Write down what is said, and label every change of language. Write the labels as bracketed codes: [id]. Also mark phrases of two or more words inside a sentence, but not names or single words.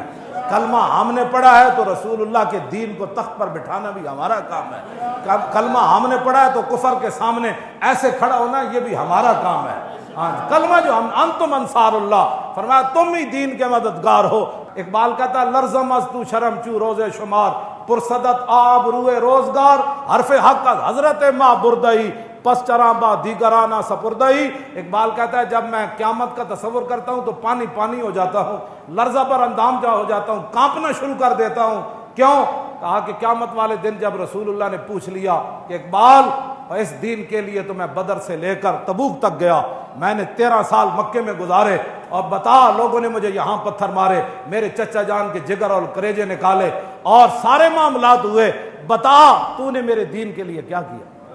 [ur] کلمہ ہم نے پڑھا ہے تو رسول اللہ کے دین کو تخت پر بٹھانا بھی ہمارا کام ہے. کلمہ ہم نے پڑھا ہے تو کفر کے سامنے ایسے کھڑا ہونا یہ بھی ہمارا کام ہے. کلمہ جو ہم [ar] انتم انصار اللہ، [ur] فرمایا تم ہی دین کے مددگار ہو. [fa] اقبال [ur] کہتا ہے [fa] لرزم از تو شرم چو روز شمار، پرصدت آب روئے روزگار، حرف حق از حضرت ما بردئی، پس چراں با دیگرانہ سپردئی. [ur] اقبال کہتا ہے جب میں قیامت کا تصور کرتا ہوں تو پانی پانی ہو جاتا ہوں، لرزہ پر اندام جا ہو جاتا ہوں، کانپنا شروع کر دیتا ہوں. کیوں؟ کہا کہ قیامت والے دن جب رسول اللہ نے پوچھ لیا کہ اقبال اس دین کے لیے تو میں بدر سے لے کر تبوک تک گیا، میں نے 13 سال مکے میں گزارے، اور بتا لوگوں نے مجھے یہاں پتھر مارے، میرے چچا جان کے جگر اور کریجے نکالے اور سارے معاملات ہوئے، بتا تو نے میرے دین کے لیے کیا کیا؟